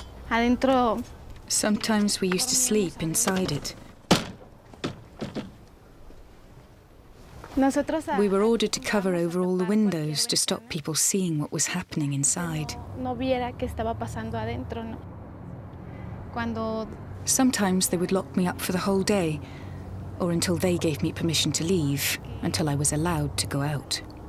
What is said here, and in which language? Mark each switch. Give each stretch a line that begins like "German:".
Spanish: Adentro.
English: Sometimes we used to sleep inside it. We were ordered to cover over all the windows to stop people seeing what was happening inside.
Spanish: No viera qué estaba pasando adentro, no. Cuando
English: Sometimes they would lock me up for the whole day, or until they gave me permission to leave, until I was allowed to go out.